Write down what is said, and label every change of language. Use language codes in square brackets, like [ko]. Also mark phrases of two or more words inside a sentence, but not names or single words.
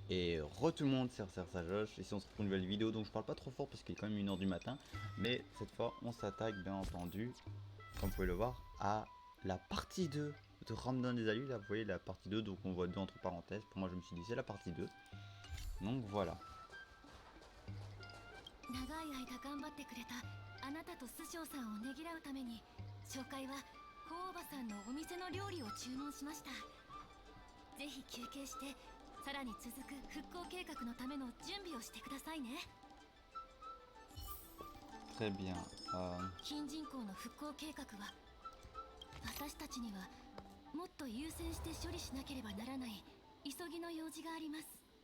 [fr] Et tout le monde, c'est Sajoche. Ici on se retrouve pour une nouvelle vidéo, donc je parle pas trop fort parce qu'il est quand même 1h du matin. Mais cette fois, on s'attaque bien entendu, comme vous pouvez le voir, à la partie 2 de Ramdan des Alus. Là vous voyez la partie 2, donc on voit 2 entre parenthèses. Pour moi je me suis dit c'est la partie 2. Donc voilà. [ja] 長い間頑張ってくれたあなたと師匠さんをねぎらうために紹介はコウバさんのお店の料理を注文しました。ぜひ休憩してさらに続く復興計画のための準備をしてくださいね。 [fr] Très bien. [ja] 近人口の復興計画は私たちにはもっと優先して処理しなければならない急ぎの用事があります。